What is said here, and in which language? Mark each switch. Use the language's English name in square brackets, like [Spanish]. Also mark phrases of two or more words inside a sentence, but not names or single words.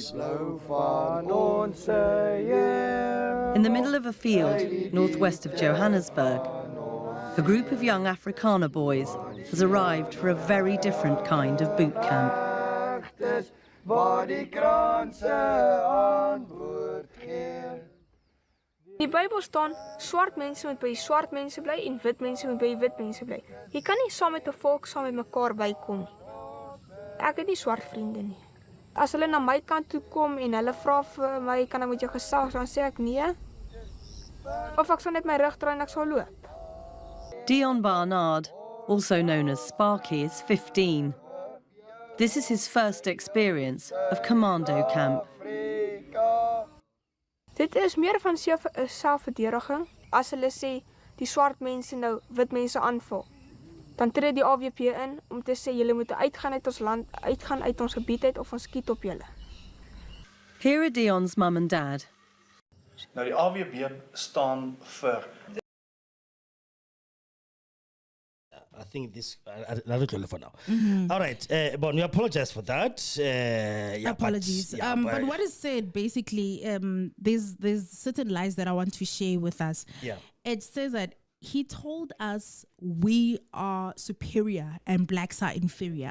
[English] In the middle of a field, northwest of Johannesburg, a group of young Afrikaner boys has arrived for a very different kind of boot camp. [Afrikaans] In die Bybel staan, swart mense moet by swart mense bly en wit mense moet by wit mense bly. Jy kan nie saam met 'n volk saam met mekaar bykom nie. Ek het nie swart vriende nie. As hulle na my kant toe kom en hulle vra vir my, kan ek met jou gesels, dan sê ek nee. Of ek sal net my rug draai en ek sal loop. Dion Barnard, [English] also known as Sparky, is 15. This is his first experience of commando camp. [Afrikaans] Dit is meer van selfverdediging. As hulle sê die swart mense nou wit mense aanval, dan tree die AWP in om te sê julle moet uitgaan uit ons land, uitgaan uit ons gebied uit of ons skiet op julle. [English] Here are Dion's mum and dad. [Afrikaans] Nou die AWB staan vir [English] I think this another call for now. All right, but we apologize for that. Apologies. But what is said basically, there's certain lies that I want to share with us. It says that he told us we are superior and blacks are inferior.